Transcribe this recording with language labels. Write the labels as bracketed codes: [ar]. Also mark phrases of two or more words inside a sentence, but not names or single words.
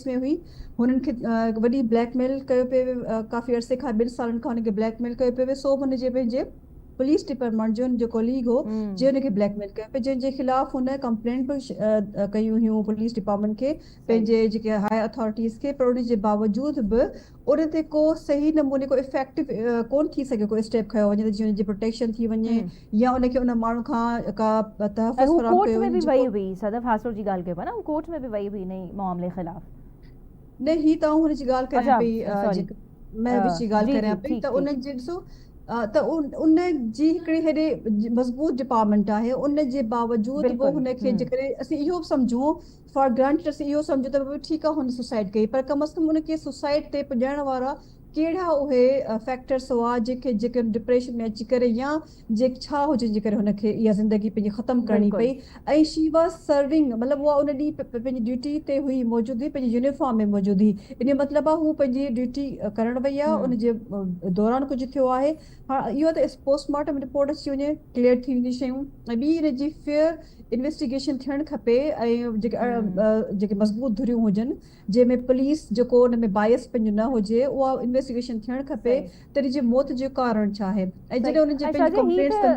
[sd] में हुई हुननि खे वॾी ब्लैकमेल कयो पियो काफ़ी अरसे खां 2 सालनि खां हुनखे ब्लैकमेल कयो पियो सो हुनजे पंहिंजे [en] police department [sd] जो कोलीग हो जे हुनखे ब्लैकमेल कयो पियो जंहिंजे ख़िलाफ़ हुन कंप्लेंट बि कयूं हुयूं [en] police department [sd] खे पंहिंजे जेके [en] high authorities [sd] खे पर उनजे बावजूद बि उन ते को सही नमूने को इफेक्टिव कोन थी सघे को स्टेप खयो वञे जीअं उनजी प्रोटेक्शन थी वञे या उनखे उन माण्हू खां का तहफ़ुज़ फराहम कोर्ट कयो [ur] میں بھی [sd] वञे [ur] وہی ہوئی [sd] सदफ हासुर जी ॻाल्हि कयो न [ur] کورٹ میں بھی وہی ہوئی نئی معاملے خلاف [sd] न ही त हुन जी ॻाल्हि करियां पई सॉरी मैं विच जी ॻाल्हि जी करियां जी पई ठीक त उन जे ॾिसो त उन जी हिकिड़ी हेॾे मज़बूत डिपार्टमेंट आहे उन जे बावजूद बि बिल्कुलु हुनखे जेकॾहिं असीं इहो बि सम्झूं [en] for granted [sd] असीं इहो सम्झूं त ठीकु आहे हुन सुसाइड कई पर कम अज़ कम उनखे सुसाइड ते पुॼाइण वारा कहिड़ा उहे फैक्टर्स हुआ जेके डिप्रेशन में अची करे या छा हुजे जे करे हुनखे इहा ज़िंदगी पंहिंजी ख़तमु करणी पई ऐं [en] she was serving [sd] मतिलबु उहा उन ॾींहुं पंहिंजी ड्यूटी ते हुई मौजूदु हुई पंहिंजी यूनिफॉर्म में मौजूदु हुई इन जो मतिलबु आहे हू पंहिंजी ड्यूटी करणु वई आहे उनजे दौरान कुझु थियो आहे हा इहो त [en] postmortem report [sd] अची वञे क्लियर थी वेंदी शयूं ऐं ॿी हिन जी [en] fair investigation [sd] थियणु खपे ऐं जेके मज़बूत धुरियूं हुजनि जंहिंमें पुलिस जेको हुन में बायस पंहिंजो न हुजे उहा इन्वेस्टिगेशन थियणु खपे त हिन जी मौत जो कारण छा आहे ऐं जॾहिं हुननि जे पंहिंजी कंप्लेंट्स कंदी